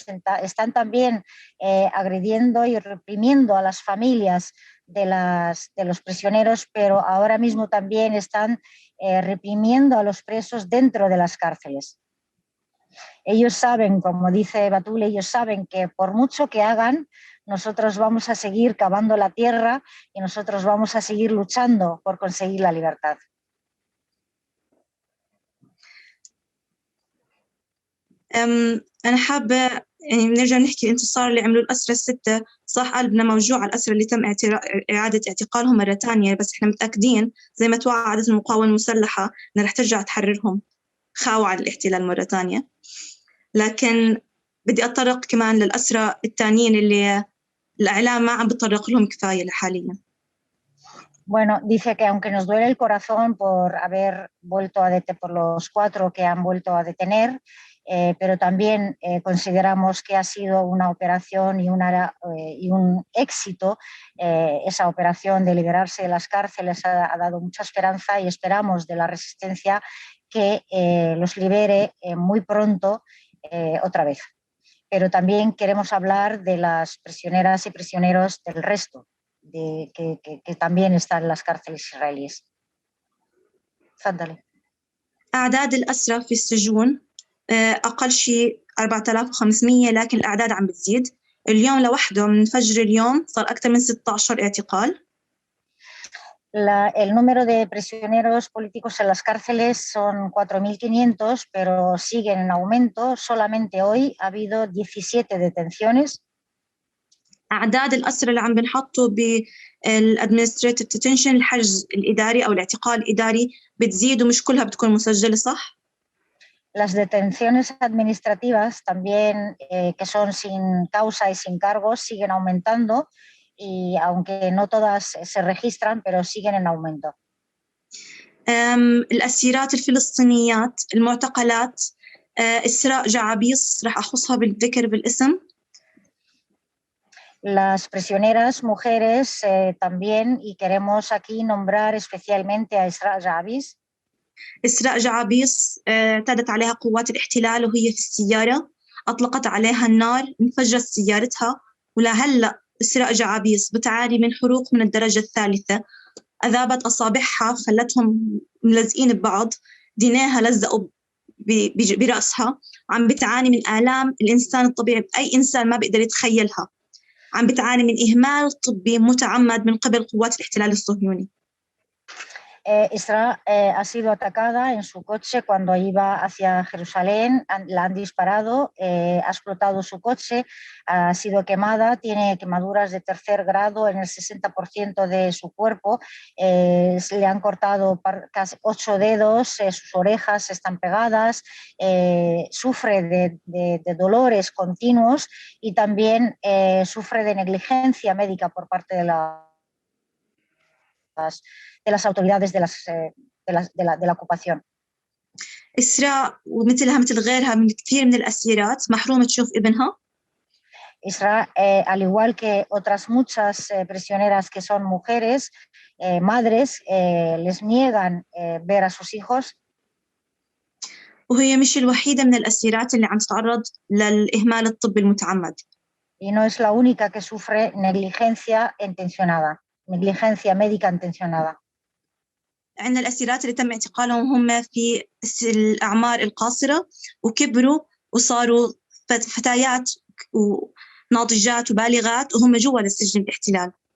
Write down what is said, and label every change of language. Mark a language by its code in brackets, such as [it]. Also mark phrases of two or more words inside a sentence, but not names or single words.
[es] Están también agrediendo y reprimiendo a las familias de los prisioneros, pero ahora mismo también están reprimiendo a los presos dentro de las cárceles. Ellos saben, como dice Batul, ellos saben que por mucho que hagan, nosotros vamos a seguir cavando la tierra y nosotros vamos a seguir luchando por conseguir la libertad. [ar] أنا حابة يعني بنرجع نحكي الانتصار اللي عملوا الأسرى الستة، صح قلبنا موجوع على الأسرى اللي تم إعادة اعتقالهم مرة تانية، بس إحنا متأكدين زي ما توعدت المقاومة المسلحة إن رح ترجع تحررهم خاوة عن الاحتلال مرة تانية. لكن بدي أتطرق كمان للأسرى التانيين اللي الإعلام ما عم بتطرق لهم كفاية حاليا. [es] Bueno, dice que aunque nos duele el corazón por haber vuelto a detener, por los 4 que han vuelto a detener, pero también consideramos que ha sido una operación y un éxito. Esa operación de liberarse de las cárceles ha dado mucha esperanza y esperamos de la resistencia que los libere muy pronto otra vez. Pero también queremos hablar de las prisioneras y prisioneros del resto, que también están en las cárceles israelíes. [ar] تفضلي. أعداد الأسرى في السجون أقل شيء 4500، لكن الأعداد عم بتزيد. اليوم لوحده من فجر اليوم صار أكثر من 16 اعتقال. [es] El número de prisioneros políticos en las cárceles son 4.500, pero siguen en aumento. Solamente hoy ha habido 17 detenciones. [ar] أعداد الأسرى اللي عم بنحطوا بال [en] administrative detention، [ar] الحجز الإداري أو الاعتقال الإداري، بتزيد ومش كلها بتكون مسجلة، صح؟ [es] Las detenciones administrativas también, que son sin causa y sin cargos, siguen aumentando, y aunque no todas se registran, pero siguen en aumento. [ar] الأسيرات الفلسطينيات المعتقلات، إسراء جعابيص رح أخصها بالذكر بالاسم. [es] Las prisioneras mujeres también, y queremos aquí nombrar especialmente a Israa Ja'abis. [ar] إسراء جعابيص اعتدت عليها قوات الاحتلال وهي في السيارة، أطلقت عليها النار، انفجرت سيارتها، ولهلأ إسراء جعابيص بتعاني من حروق من الدرجة الثالثة. أذابت أصابعها، خلتهم ملزقين ببعض، دينيها لزقوا برأسها، عم بتعاني من آلام الإنسان الطبيعي، أي إنسان ما بيقدر يتخيلها. عم بتعاني من إهمال طبي متعمد من قبل قوات الاحتلال الصهيوني. [es] Israa ha sido atacada en su coche cuando iba hacia Jerusalén, la han disparado, ha explotado su coche, ha sido quemada, tiene quemaduras de 3er grado en el 60% de su cuerpo, le han cortado casi 8 dedos, sus orejas están pegadas, sufre de dolores continuos y también sufre de negligencia médica por parte de las autoridades de la ocupación. [ar] إسراء ومثلها مثل غيرها من كثير من الأسيرات محرومة تشوف ابنها. [es] Isra, al igual que otras muchas prisioneras que son mujeres, madres, les niegan ver a sus hijos. [ar] وهي مش الوحيدة من الأسيرات اللي عم تتعرض للإهمال الطبي المتعمد. [es] Y no es la única que sufre negligencia intencionada, negligencia médica intencionada. [ar] عندنا الأسيرات اللي تم اعتقالهم هم في الأعمار القاصرة وكبروا وصاروا فتيات وناضجات وبالغات وهم جوا للسجن الاحتلال.